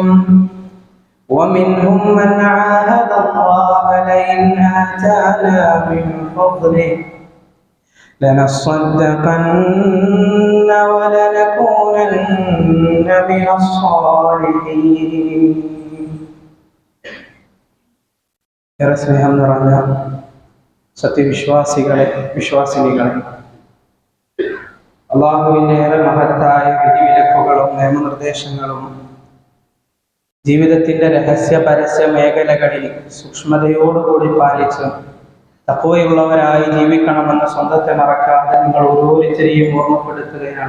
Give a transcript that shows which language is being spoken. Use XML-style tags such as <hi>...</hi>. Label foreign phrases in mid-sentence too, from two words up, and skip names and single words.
<ar>ومنهم من عاهد الله لئن آتانا من فضله لنصدقن ولنكونن من الصالحين.</ar> <ml>സ്നേഹം നിറഞ്ഞ സത്യവിശ്വാസികളെ, വിശ്വാസിനികളെ, അള്ളാഹുവിൻ്റെ ഏറെ മഹത്തായ വിധിവിലക്കുകളും നിയമനിർദ്ദേശങ്ങളും ജീവിതത്തിൻ്റെ രഹസ്യ പരസ്യ മേഖലകളിൽ സൂക്ഷ്മതയോടുകൂടി പാലിച്ച് തഖ്വയുള്ളവരായി ജീവിക്കണമെന്ന് സ്വന്തത്തെ മറക്കാതെ നിങ്ങൾ ഓരോരുത്തരെയും ഓർമ്മപ്പെടുത്തുകയാണ്.</ml>